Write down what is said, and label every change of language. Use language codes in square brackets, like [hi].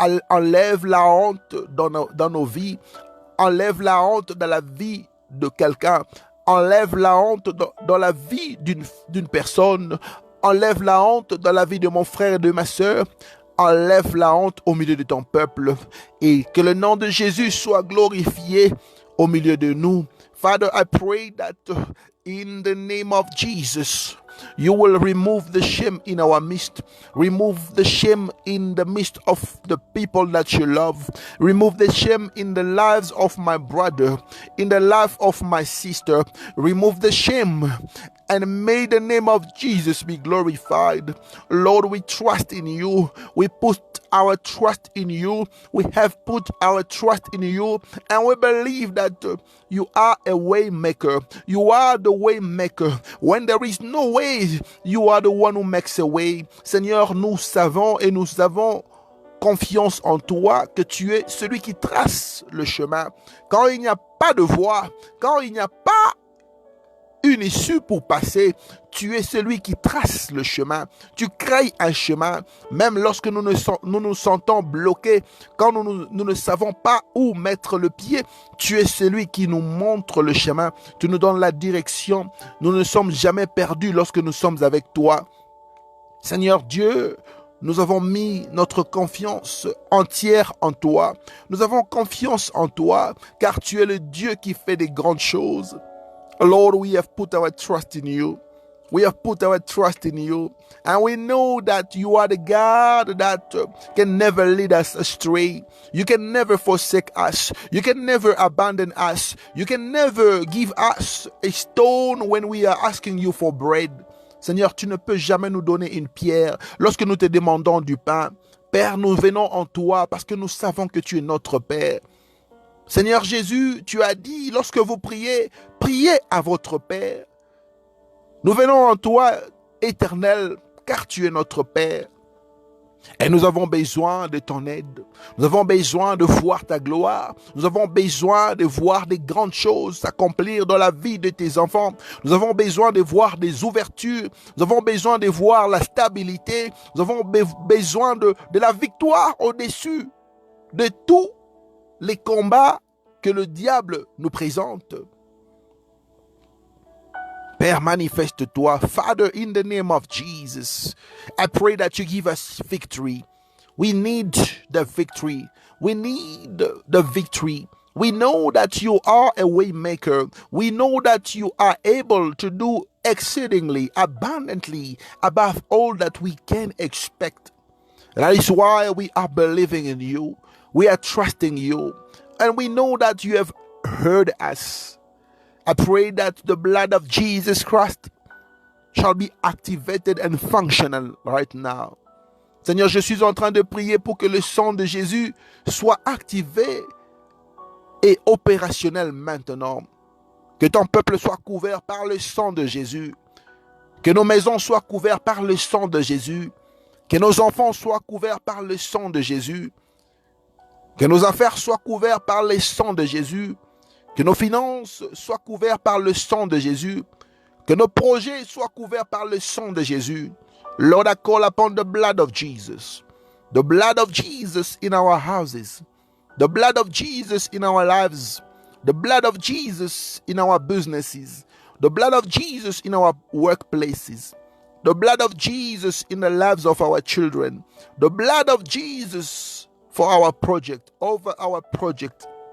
[fr] Enlève la honte dans nos vies, enlève la honte dans la vie de quelqu'un, enlève la honte dans la vie d'une personne, enlève la honte dans la vie de mon frère et de ma sœur, enlève la honte au milieu de ton peuple et que le nom de Jésus soit glorifié au milieu de nous. [en] Father, I pray that in the name of Jesus, you will remove the shame in our midst. Remove the shame in the midst of the people that you love. Remove the shame in the lives of my brother, in the life of my sister. Remove the shame and may the name of Jesus be glorified. Lord, we trust in you. We put our trust in you. We have put our trust in you, and we believe that you are a way maker. You are the way maker. When there is no way, you are the one who makes a way. [fr] Seigneur, nous savons et nous avons confiance en toi que tu es celui qui trace le chemin. Quand il n'y a pas de voie, quand il n'y a pas une issue pour passer, tu es celui qui trace le chemin. Tu crées un chemin, même lorsque nous nous sentons bloqués, quand nous ne savons pas où mettre le pied, tu es celui qui nous montre le chemin. Tu nous donnes la direction. Nous ne sommes jamais perdus lorsque nous sommes avec toi. Seigneur Dieu, nous avons mis notre confiance entière en toi. Nous avons confiance en toi, car tu es le Dieu qui fait des grandes choses. [en] Lord, we have put our trust in you. We have put our trust in you. And we know that you are the God that can never lead us astray. You can never forsake us. You can never abandon us. You can never give us a stone when we are asking you for bread. [fr] Seigneur, tu ne peux jamais nous donner une pierre lorsque nous te demandons du pain. Père, nous venons en toi parce que nous savons que tu es notre Père. Seigneur Jésus, tu as dit, lorsque vous priez, priez à votre Père. Nous venons en toi, Éternel, car tu es notre Père. Et nous avons besoin de ton aide. Nous avons besoin de voir ta gloire. Nous avons besoin de voir des grandes choses s'accomplir dans la vie de tes enfants. Nous avons besoin de voir des ouvertures. Nous avons besoin de voir la stabilité. Nous avons besoin de la victoire au-dessus de tous les combats que le diable nous présente. Père, manifeste-toi. [en] Father, in the name of Jesus, I pray that you give us victory. We need the victory. We need the victory. We know that you are a way maker. We know that you are able to do exceedingly, abundantly, above all that we can expect. That is why we are believing in you. We are trusting you. And we know that you have heard us. I pray that the blood of Jesus Christ shall be activated and functional right now. [fr] Seigneur, je suis en train de prier pour que le sang de Jésus soit activé et opérationnel maintenant. Que ton peuple soit couvert par le sang de Jésus. Que nos maisons soient couvertes par le sang de Jésus. Que nos enfants soient couverts par le sang de Jésus. Que nos affaires soient couvertes par le sang de Jésus. Que nos finances soient couvertes par le sang de Jésus. Que nos projets soient couverts par le sang de Jésus. [en] Lord, I call upon the blood of Jesus. The blood of Jesus in our houses. The blood of Jesus in our lives. The blood of Jesus in our businesses. The blood of Jesus in our workplaces. The blood of Jesus in the lives of our children. The blood of Jesus for our project, over our project.